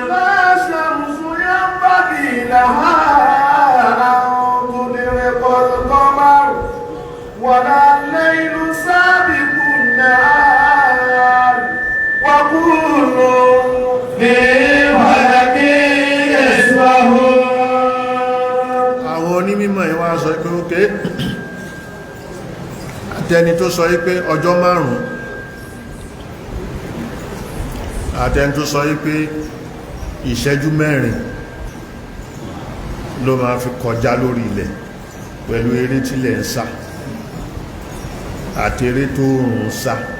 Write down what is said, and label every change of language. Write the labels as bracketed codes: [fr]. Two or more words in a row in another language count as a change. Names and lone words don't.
[ar] لا شمس ينبغي لها ولا الليل سابق النهار وكل في فلك يسبحون. [yo] àwọn onímọ̀ ìwà sọ pé ókè àtẹni tó sọ pé ọjọ́ márùn-ún àtẹni tó sọ pé ìṣẹ́jú mẹ́rin ló máa fi kọjá lórí ilẹ̀ pẹ̀lú eré tílẹ̀ ń sá àti eré tó rùn sá